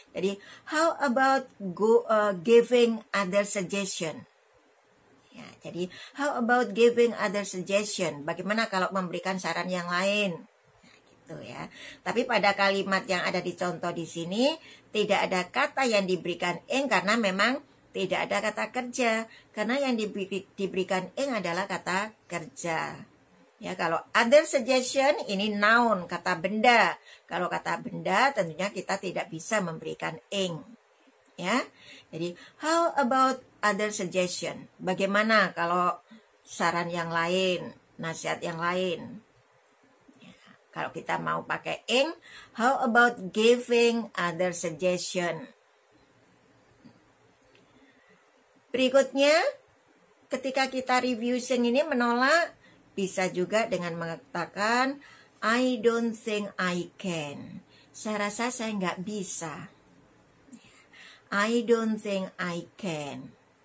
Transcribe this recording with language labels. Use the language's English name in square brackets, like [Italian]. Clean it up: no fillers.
[English] Jadi how about giving other suggestion? Ya, jadi how about giving other suggestion? [Indonesian] Bagaimana kalau memberikan saran yang lain? Ya. Tapi pada kalimat yang ada di contoh di sini tidak ada kata yang diberikan [English] ing [Indonesian] karena memang tidak ada kata kerja. Karena yang diberikan ing adalah kata kerja. Ya, kalau other suggestion ini noun, kata benda. Kalau kata benda tentunya kita tidak bisa memberikan ing. Ya. Jadi [English] how about other suggestion? [Indonesian] Bagaimana kalau saran yang lain, nasihat yang lain? Kalau kita mau pakai ing, [English] how about giving other suggestion? [Indonesian] Berikutnya, ketika kita refusing ini menolak, bisa juga dengan mengatakan [English] I don't think I can. [Indonesian] Saya rasa saya nggak bisa. [English] I don't think I can.